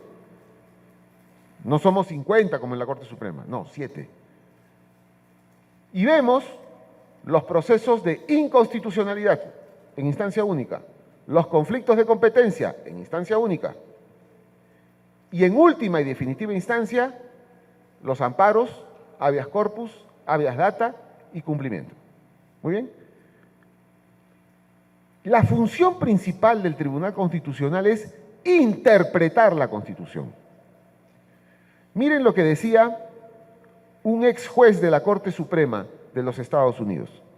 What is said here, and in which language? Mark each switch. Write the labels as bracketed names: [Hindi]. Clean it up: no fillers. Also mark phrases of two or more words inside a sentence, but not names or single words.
[Spanish] No somos 50 como en la Corte Suprema, no, 7. Y vemos los procesos de inconstitucionalidad en instancia única, los conflictos de competencia en instancia única, y en última y definitiva instancia, los amparos, habeas corpus, habeas data y cumplimiento. Muy bien. La función principal del Tribunal Constitucional es interpretar la Constitución. Miren lo que decía un ex juez de la Corte Suprema de los Estados Unidos.